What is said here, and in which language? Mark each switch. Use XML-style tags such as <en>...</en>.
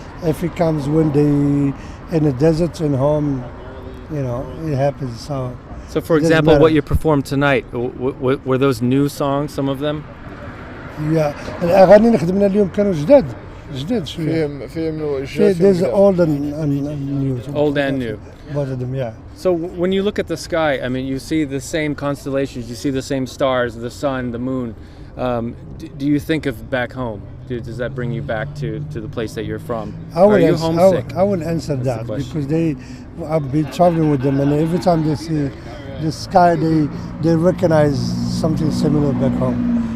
<en>If it comes when they in the desert and home, it happens. So for example, what you performed tonight, were those new songs, some of them? Yeah,</en> <ar>الأغاني اللي خدمنا اليوم كانوا جداد شوية. فيهم</ar> <en>There's old and new. Old and new. Both of them, yeah. So when you look at the sky, I mean, you see the same constellations, you see the same stars, the sun, the moon. Do you think of back home? Does that bring you back to the place that you're from? Are you homesick? I will answer that because I've been traveling with them, and every time they see the sky, they recognize something similar back home.</en>